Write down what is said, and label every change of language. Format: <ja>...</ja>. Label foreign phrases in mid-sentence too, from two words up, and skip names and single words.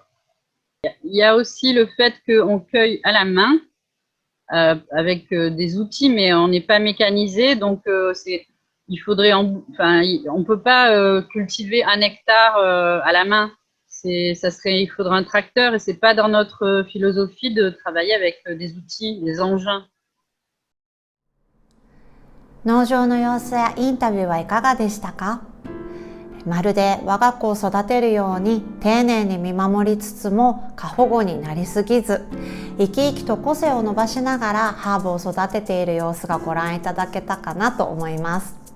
<fr>Il y a aussi le fait qu'on cueille à la main avec des outils, mais on n'est pas mécanisé, donc il faudrait, on peut pas cultiver 1 hectare à la main. Il faudra un tracteur et c'est pas dans notre philosophie de travailler avec des outils, des engins.</fr> <ja>農場の様子やインタビューはいかがでしたか？まるで我が子を育てるように丁寧に見守りつつも過保護になりすぎず、生き生きと個性を伸ばしながらハーブを育てている様子がご覧いただけたかなと思います。</ja>